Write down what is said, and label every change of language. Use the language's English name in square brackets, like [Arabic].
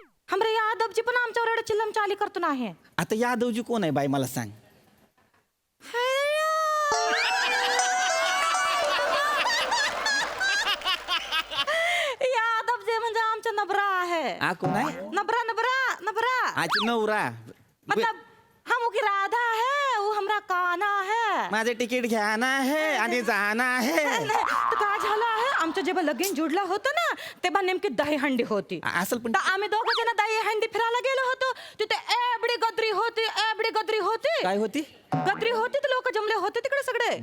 [Marathi] हमरे यादव जी पण आमच्यावर एवढे चिल्लम चाली करतो नाही. आता यादवजी कोण आहे बाई मला सांग. यादव जे म्हणजे आमचा नबरा आहे. हा कोण आहे? नबरा नबरा नबरा आजी नवरा. [Hindi] मतलब हम की राधा है, वो हमरा काना है. [Marathi] माझे तिकीट घ्याना आहे आणि जाना आहे. तर काय झालं आहे, आमचं जेव्हा लगीन जुडलं होतं ना तेव्हा नेमकी दही हंडी होती. असेल पण तर आम्ही दोघं जण दही हंडी फिरायला गेलो होतो. तिथे एवढी गदरी होती, एवढी गदरी होती. काय होती? गदरी होती तर लोक जमले होते तिकडे सगळे.